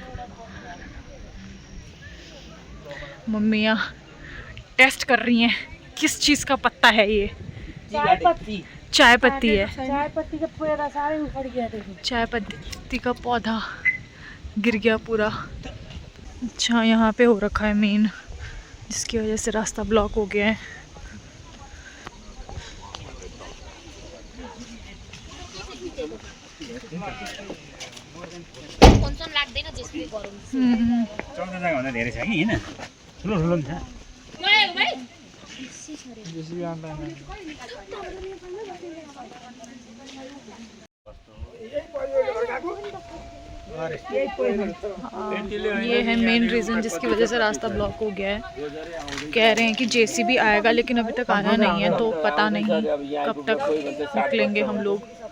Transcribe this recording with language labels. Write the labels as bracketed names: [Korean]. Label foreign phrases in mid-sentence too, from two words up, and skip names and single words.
[Hindi] मम्मियाँ टेस्ट कर रही हैं किस चीज़ का पत्ता है ये। चाय पत्ती चाय पत्ती है, चाय पत्ती का पूरा सारे उखड़ गया देखो। चाय पत्ती का पौधा गिर गया पूरा। अच्छा यहाँ पे हो रखा है मेन, जिसकी वजह से रास्ता ब्लॉक हो गया है। [Nepali] धेरै छ कि हैन ठुलो ठुलो पनि छ। [Hindi] ये है [English] main reason [Hindi] जिसकी वजह से रास्ता ब्लॉक हो गया है। कह रहे हैं कि जेसीबी आएगा लेकिन अभी तक आना नहीं है, तो पता नहीं कब तक निकलेंगे हम लोग।